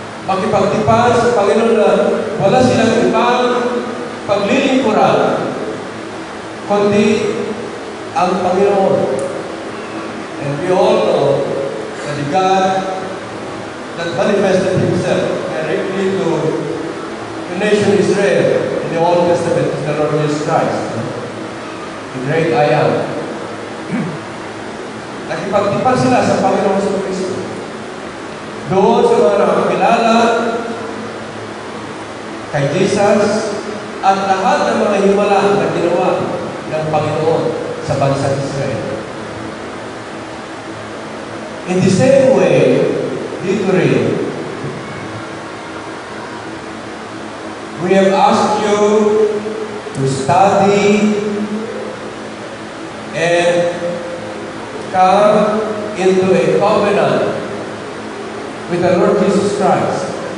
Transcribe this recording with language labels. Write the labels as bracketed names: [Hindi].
[Filipino] Magpagtipan sa Panginoon na wala silang ibang paglilingkuran kundi ang Panginoon. [English] And we all know that the God that manifested Himself directly to the nation Israel in the Old Testament is the Lord Jesus Christ, the great I am. [Filipino] Nakipagtipan sila sa Panginoon sa Kristo. Doon sa mga nakakilala kay Jesus at lahat ng mga himala na ginawa ng Panginoon sa bansang Israel. [English] In the same way, [Filipino] dito rin, [English] we have asked you to study and come into a covenant with the Lord Jesus Christ.